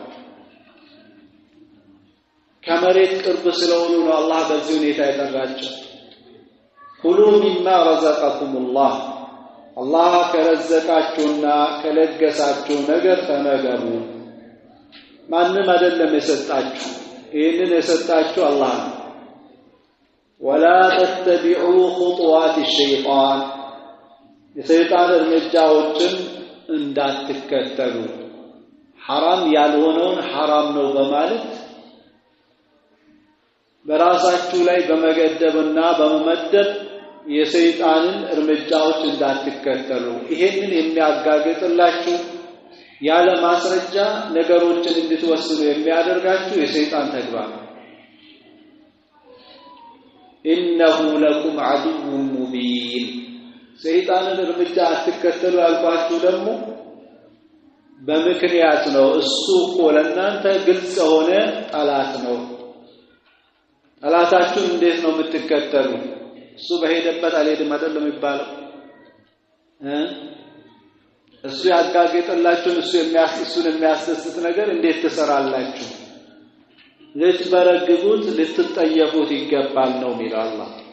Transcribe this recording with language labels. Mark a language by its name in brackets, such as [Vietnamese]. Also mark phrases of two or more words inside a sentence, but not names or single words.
[Amharic] ከመሬት ቅርብ ስለሆኑ ነው አላህ በዚህ ሁኔታ የጠራቸው [Arabic] كلوا مما رزقكم [Amharic] አላህ ከረዘቃችሁና ከለገሳችሁ ነገር ተመገቡ ማንም አይደለም የሰጣችሁ ይህንን የሰጣችሁ አላህ ነው [Arabic] ولا تتبعوا خطوات الشيطان [Amharic] የሰይጣን እርምጃዎችን እንዳትከተሉ حرام ያልሆነውን حرام ነው በማለት በራሳችሁ ላይ በመገደብና በመመደብ የሰይጣንን እርምጃዎች እንዳትከተሉ ይሄንን የሚያጋግጥላችሁ ያለ ማስረጃ ነገሮችን እንድትወስኑ የሚያደርጋችሁ የሰይጣን ተግባር [Arabic] إنه لكم عدو مبين [Amharic] ሰይጣንን እርምጃ አትከተሉ ያልኳችሁ ደግሞ በምክንያት ነው እሱ እኮ ለእናንተ ግልጽ ሆነ ጠላት ነው ጠላታችሁ እንዴት ነው የምትከተሉ እሱ በሄደበት አልሄድም አይደለም ይባላል እሱ ያጋገጠላችሁ እሱን የሚያስደስት ነገር እንዴት ትሰራላችሁ ልትበረግጉት ልትጠየፉት ይገባል ነው የሚለው አላህ